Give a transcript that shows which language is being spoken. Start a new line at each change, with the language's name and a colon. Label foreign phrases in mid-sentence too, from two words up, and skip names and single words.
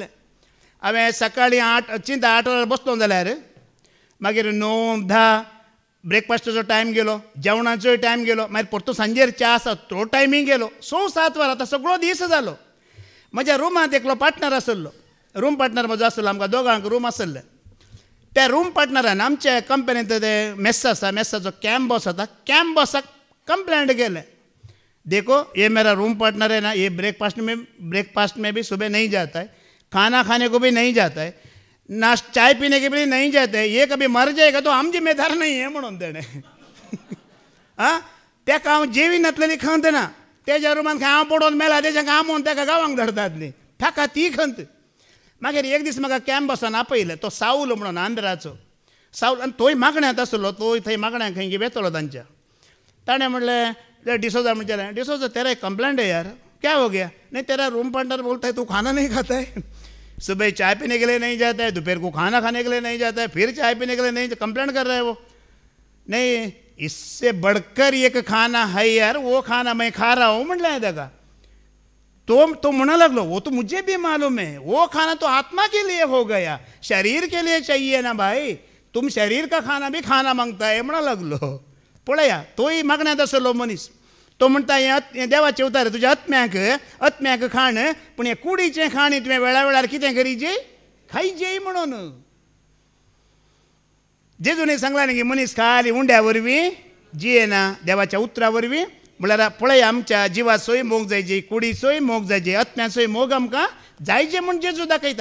Konkani: हांवें सकाळीं 8 वरां बसलो जाल्यार मागीर 9-10 ब्रेकफास्टाचो टायम गेलो जेवणाचोय टायम गेलो मागीर परतो सांजेर च्या आसा तो टायमींग गेलो 6-7 वरां आतां सगळो दीस जालो. म्हज्या रुमांत एकलो पार्टनर आसलो
English: room partner
Konkani: म्हजो आसलो आमकां दोगांक रूम आसले. त्या रूम पार्टनरान आमच्या कंपनींत ते मेस आसा मेसाचो
English: camp boss
Konkani: आसा कॅम्प बॉसाक कंप्लेंट केलें
Hindi: देखो ये मेरा रूम पार्टनर है ना ये ब्रेकफास्ट में भी सुबह नहीं जाता है खाना खाने को भी नहीं जाता है चाय पीने के भी नहीं जाता है ये कभी मर जाएगा तो हम जिम्मेदार नहीं है
Konkani: म्हणून तेणें आं तेका हांव जेवी नातलेली खंत ना तेज्या रुमान खंय हांव पडोवन मेला तेज्या कामून तेका गांवांक धरतात न्ही ताका ती खंत. मागीर एक दीस म्हाका कॅम्प बॉसान आपयलें तो साऊल म्हणून आंध्राचो साऊल आनी तोय मागण्यांत आसलो तो थंय मागण्यांक खंय वेतलो तांच्या. ताणें म्हणलें
Hindi: डिसोजा म्हणजे डिसोजा तेरा एक कंप्लेंट है यार क्या हो गया नहीं तेरा
English: room partner
Hindi: बोलता है तू खाना नहीं खाता है सुबह चाय पीने के लिए नहीं जाता है दोपहर को खाना खाने के लिए नहीं जाता है फिर चाय पीने के लिए नहीं कंप्लेंट कर रहा है वो. नहीं इससे बढ़कर एक खाना है यार वो खाना मैं खा रहा हूँ म्हटलं है देखा तो
Konkani: म्हणा लगलो
Hindi: वो तो मुझे भी मालूम है वो खाना तो आत्मा के लिए हो गया शरीर के लिए चाहिए ना भाई तुम शरीर का खाना भी खाना मागता है
Konkani: म्हणा लागलो. पळया तोय मागण्यात आसलो मनीस तो म्हणटा हें देवाचें उतार तुज्या आत्म्याक खाण पूण हें कुडीचें खाण तुवें वेळा वेळार कितें करीजे खायजे म्हणून. जेजून सांगला न्ही की मनीस खाली उंड्या वरवीं जियेना देवाच्या उतरा वरवीं म्हळ्यार पळय आमच्या जिवाचोय मोग जायचे कुडीचोय मोग जायचे आत्म्याचोय मोग आमकां जायचे म्हूण जेजू दाखयता.